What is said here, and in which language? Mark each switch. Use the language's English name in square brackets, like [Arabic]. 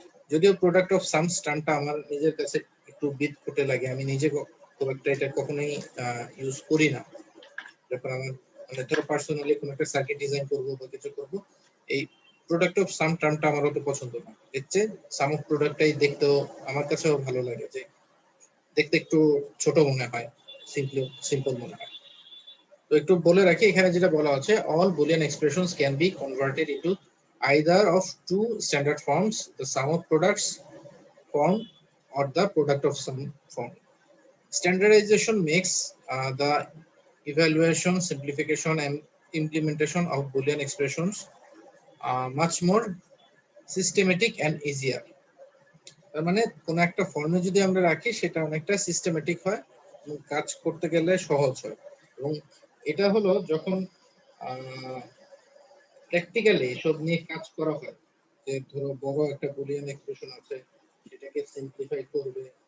[Bangla] যদিও product of Shams টার্মটা আমার নিজের কাছে একটু বিদঘুটে লাগে, আমি নিজে খুব একটা এটা কখনোই ইউজ করি না যখন আমার মানে ধরো পার্সোনালি কোনো একটা সার্কিট ডিজাইন করবো বা কিছু করবো, এই প্রোডাক্ট অফ সাম টার্মটা আমার অত পছন্দ না। এর চেয়ে সাম অফ প্রোডাক্টটাই দেখতেও আমার কাছেও ভালো লাগে, যে দেখতে একটু ছোট মনে হয়, সিম্পল মনে হয়। তো একটু বলে রাখি, এখানে যেটা বলা আছে, [English] All Boolean expressions can be converted into either of two standard forms, the sum of products form or the product of sum form. Standardization makes the evaluation, simplification, and implementation of Boolean expressions much more systematic and easier. [Bangla] তার মানে কোনো একটা ফর্মে যদি আমরা রাখি সেটা অনেকটা সিস্টেমেটিক হয় এবং কাজ করতে গেলে সহজ হয়। এবং এটা হলো যখন প্র্যাকটিক্যালি এসব নিয়ে কাজ করা হয়, যে ধরো বড় একটা বুলিয়ান এক্সপ্রেশন আছে, সেটাকে সিম্পলিফাই করবে।